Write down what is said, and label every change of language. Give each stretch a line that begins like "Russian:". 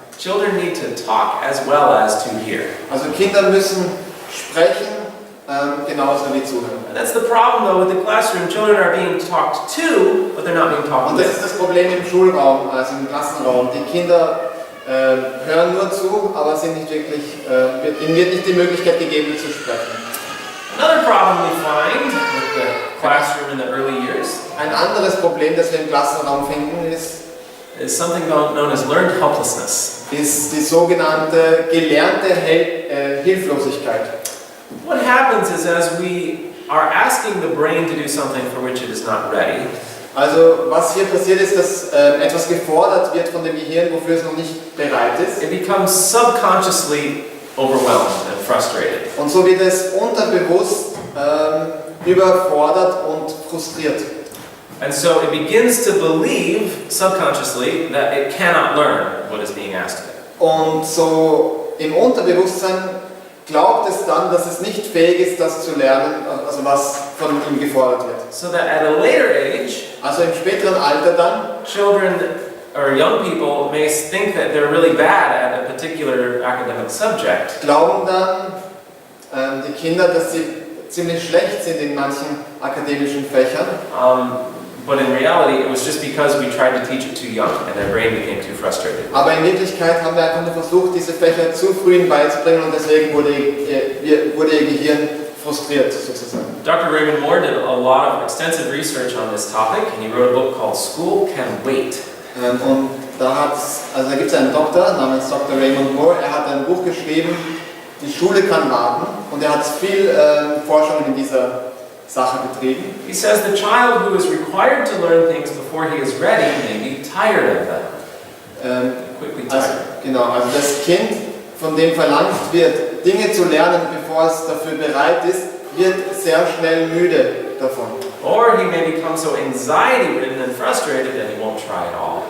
English: Children need to talk as well as to hear.
German: Also Kinder müssen sprechen, genauso wie zuhören.
English: And that's the problem though with the classroom. Children are being talked to, but they're not being talked
German: Und das ist
English: with.
German: das Problem im Schulraum, also im Klassenraum. Die Kinder hören nur zu, aber sind nicht wirklich, ihnen wird nicht die Möglichkeit gegeben zu sprechen.
English: Another problem we find with the classroom in the early years
German: Ein anderes Problem, das wir im Klassenraum finden, ist
English: something known as learned helplessness.
German: die sogenannte gelernte Hilflosigkeit.
English: What happens is as we are asking the brain to do something for which it is not ready,
German: Also was hier passiert ist, dass etwas gefordert wird von dem Gehirn, wofür es noch nicht bereit ist.
English: it becomes subconsciously overwhelmed and frustrated.
German: Und so wird es unterbewusst überfordert und frustriert.
English: And so it begins to believe subconsciously that it cannot learn what is being asked of it.
German: Und so im Unterbewusstsein glaubt es dann, dass es nicht fähig ist, das zu lernen, also was von ihm gefordert wird.
English: So that at a later age,
German: Also im späteren Alter dann,
English: children or young people may think that they're really bad at a particular academic subject.
German: glauben dann die Kinder, dass sie ziemlich schlecht sind in manchen akademischen Fächern.
English: But in reality, it was just because we tried to teach it too young and their brain became too frustrated.
German: Aber in Wirklichkeit haben wir einfach nur versucht, diese Fächer zu früh ihnen beizubringen und deswegen wurde ihr Gehirn frustriert sozusagen.
English: Dr. Raymond Moore did a lot of extensive research on this topic, and he wrote a book called School Can Wait.
German: Und da gibt es einen Doktor namens Dr. Raymond Moore, er hat ein Buch geschrieben, Die Schule kann warten, und er hat viel Forschung in dieser Sache betrieben.
English: He says the child who is required to learn things before he is ready may be tired of them. Quickly tired.
German: Also das Kind, von dem verlangt wird, Dinge zu lernen, bevor es dafür bereit ist, wird sehr schnell müde davon.
English: Or he may become so anxiety-ridden and frustrated that he won't try at all.